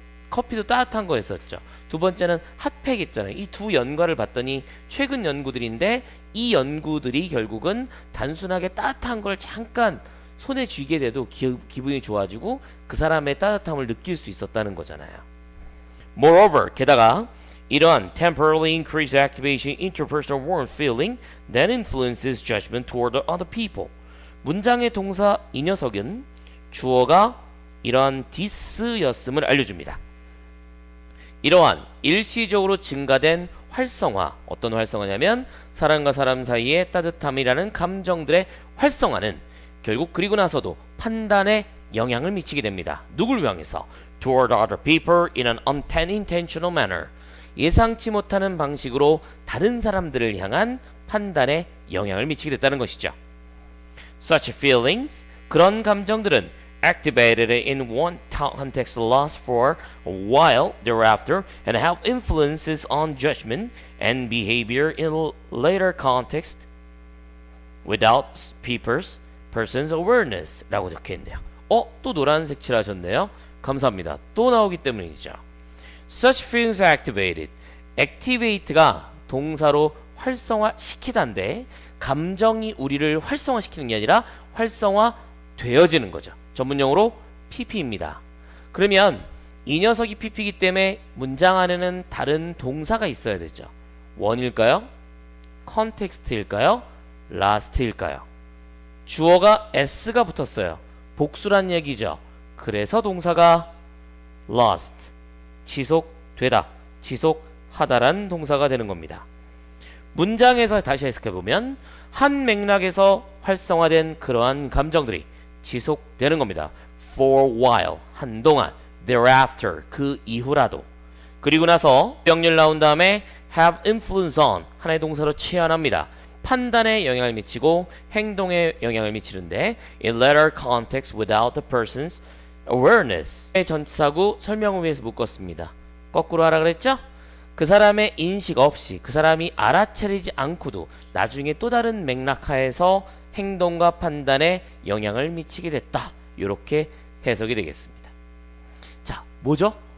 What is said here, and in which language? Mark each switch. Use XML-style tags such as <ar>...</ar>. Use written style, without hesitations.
<ko>커피도 따뜻한 거였었죠. 두 번째는 핫팩 있잖아요. 이 두 연관을 봤더니 최근 연구들인데 이 연구들이 결국은 단순하게 따뜻한 걸 잠깐 손에 쥐게 돼도 기분이 좋아지고 그 사람의 따뜻함을 느낄 수 있었다는 거잖아요.</ko> <en>Moreover,</en> <ko>게다가 이러한</ko> <en>temporarily increased activation interpersonal warm feeling that influences judgment toward other people.</en> <ko>문장의 동사 이 녀석은 주어가 이러한 this였음을 알려줍니다. 이러한 일시적으로 증가된 활성화, 어떤 활성화냐면 사람과 사람 사이의 따뜻함이라는 감정들의 활성화는 결국 그리고 나서도 판단에 영향을 미치게 됩니다. 누굴 향해서?</ko> <en>Toward other people in an unintentional manner.</en> <ko>예상치 못하는 방식으로 다른 사람들을 향한 판단에 영향을 미치게 됐다는 것이죠.</ko> <en>Such feelings,</en> <ko>그런 감정들은</ko> <en>activated in one context last for a while thereafter and have influences on judgment and behavior in later context without person's awareness</en> <ko>라고 적혀있네요. 또 노란색 칠하셨네요. 감사합니다. 또 나오기 때문이죠.</ko> <en>Such feelings are activated.</en> <ko>activate가 동사로 활성화시키다인데 감정이 우리를 활성화시키는 게 아니라 활성화되어지는 거죠. 전문용어로 PP입니다. 그러면 이 녀석이 PP이기 때문에 문장 안에는 다른 동사가 있어야 되죠. 원일까요? 컨텍스트일까요? 라스트일까요? 주어가 s가 붙었어요. 복수란 얘기죠. 그래서 동사가 last, 지속되다, 지속하다라는 동사가 되는 겁니다. 문장에서 다시 해석해보면 한 맥락에서 활성화된 그러한 감정들이 지속되는 겁니다.</ko> <en>For a while,</en> <ko>한동안,</ko> <en>thereafter,</en> <ko>그 이후라도. 그리고 나서 병렬 나온 다음에</ko> <en>have influence on,</en> <ko>하나의 동사로 치환합니다. 판단에 영향을 미치고 행동에 영향을 미치는데</ko> <en>in later context without the person's awareness.</en> <ko>전치사구 설명을 위해서 묶었습니다. 거꾸로 하라 그랬죠? 그 사람의 인식 없이, 그 사람이 알아차리지 않고도 나중에 또 다른 맥락하에서 행동과 판단에 영향을 미치게 됐다. 이렇게 해석이 되겠습니다. 자, 뭐죠?</ko>